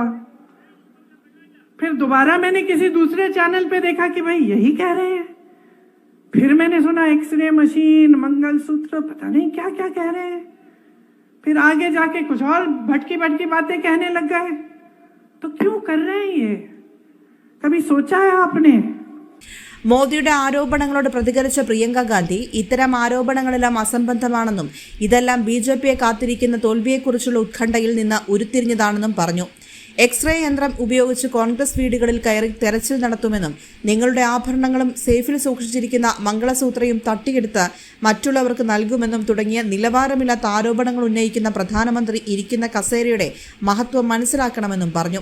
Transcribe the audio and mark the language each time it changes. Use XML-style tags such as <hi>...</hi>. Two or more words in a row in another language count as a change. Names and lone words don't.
<hi>फिर दोबारा मैंने किसी दूसरे चैनल पे देखा कि भाई यही कह रहे हैं। फिर मैंने सुना</hi> <en>X-ray machine,</en> <hi>मंगलसूत्र, पता नहीं क्या क्या कह रहे हैं। फिर आगे जाके कुछ और भटकी भटकी बातें कहने लग गए। तो क्यों कर रहे हैं ये? कभी सोचा है आपने?</hi> <ml>മോദിയുടെ ആരോപണങ്ങളോട് പ്രതികരിച്ച പ്രിയങ്ക ഗാന്ധി ഇത്തരം ആരോപണങ്ങളെല്ലാം അസംബന്ധമാണെന്നും ഇതെല്ലാം ബി.ജെ.പിയെ കാത്തിരിക്കുന്ന തോൽവിയെക്കുറിച്ചുള്ള ഉത്കണ്ഠയിൽ നിന്ന് ഉരുത്തിരിഞ്ഞതാണെന്നും പറഞ്ഞു. എക്സ്റേ യന്ത്രം ഉപയോഗിച്ച് കോൺഗ്രസ് വീടുകളിൽ കയറി തെരച്ചിൽ നടത്തുമെന്നും നിങ്ങളുടെ ആഭരണങ്ങളും സേഫിൽ സൂക്ഷിച്ചിരിക്കുന്ന മംഗളസൂത്രയും തട്ടിയെടുത്ത് മറ്റുള്ളവർക്ക് നൽകുമെന്നും തുടങ്ങിയ നിലവാരമില്ലാത്ത ആരോപണങ്ങൾ ഉന്നയിക്കുന്ന പ്രധാനമന്ത്രി ഇരിക്കുന്ന കസേരയുടെ മഹത്വം മനസ്സിലാക്കണമെന്നും പറഞ്ഞു.</ml>